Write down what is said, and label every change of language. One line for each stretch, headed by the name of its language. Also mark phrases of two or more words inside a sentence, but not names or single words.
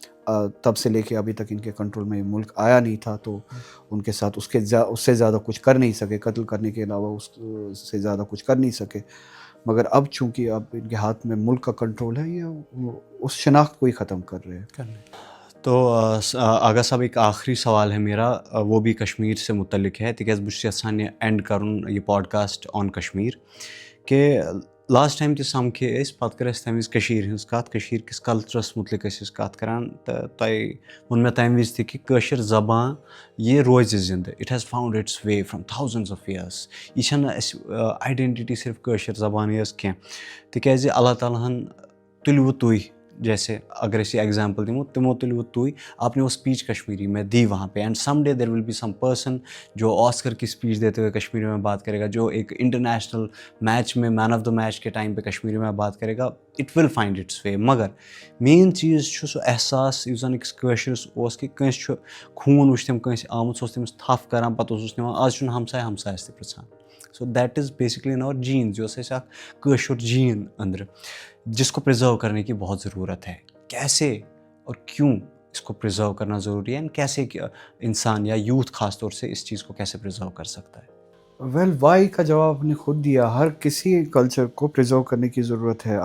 Urdu: تب سے لے کے ابھی تک ان کے کنٹرول میں ملک آیا نہیں تھا, تو ان کے ساتھ اس سے زیادہ کچھ کر نہیں سکے, قتل کرنے کے علاوہ اس سے زیادہ کچھ کر نہیں سکے. مگر اب چونکہ اب ان کے ہاتھ میں ملک کا کنٹرول ہے, یہ اس شناخت کو ہی ختم کر رہے ہیں. تو آغا صاحب, ایک آخری سوال ہے میرا, وہ بھی کشمیر سے متعلق ہے,
Kashmiri: تکیاز بہٕ چھُس یژھان یہ اینڈ کرُن یہ
English: podcast on Kashmir,
Kashmiri: کہ
English: last time
Kashmiri: تہِ سمکھے أسۍ, پتہٕ کٔر اَسہِ تَمہِ وِزِ کٔشیٖرِ ہِنٛز کَتھ, کٔشیٖر کِس کلچرس متعلق ٲسۍ أسۍ کَتھ کران, تہٕ تۄہہِ ووٚن مےٚ تَمہِ وِزِ تہِ کہِ کٲشِر زبان یہِ روزِ زِندٕ,
English: it has found its way from thousands of years.
Kashmiri: یہِ چھَنہٕ اَسہِ آیڈینٹِٹی صرف کٲشِر زبانٕے یٲژ کینٛہہ, تِکیازِ اللہ تعالیٰ ہن تُلوٕ تُہۍ,
Urdu: جیسے اگر
Kashmiri: أسۍ یہ ایگزامپل دِمو, تِمو تُلوٕ تُہۍ,
Urdu: آپ نے وہ اسپیچ کشمیری میں دی وہاں پہ,
English: and some day there will be some person
Urdu: جو آسکر کی اسپیچ دیتے ہوئے کشمیری میں بات کرے گا, جو ایک
English: international match
Urdu: میں
English: man of the match
Urdu: کے ٹائم پہ کشمیری میں بات کرے گا,
English: it will find its way.
Kashmiri: مگر مین چیز چھُ سُہ احساس یُس زن أکِس کٲشرِس اوس کہِ کٲنٛسہِ چھُ خوٗن وٕچھ تٔمۍ کٲنٛسہِ آمُت, سُہ اوس تٔمِس تھپھ کران, پتہٕ اوسُس نِوان, آز چھُنہٕ ہمسایس تہِ پرٛژھان.
English: so that is basically in our genes,
Kashmiri: یہِ اوس اَسہِ اکھ کٲشُر جین أنٛدرٕ,
Urdu: جس کو پرزرو کرنے کی بہت ضرورت ہے. کیسے اور کیوں اس کو پرزرو کرنا ضروری ہے, اینڈ کیسے انسان یا یوتھ خاص طور سے اس چیز کو کیسے پرزرو کر سکتا ہے؟
English: well why
Urdu: کا جواب آپ نے خود دیا. ہر کسی کلچر کو پرزرو کرنے کی ضرورت ہے.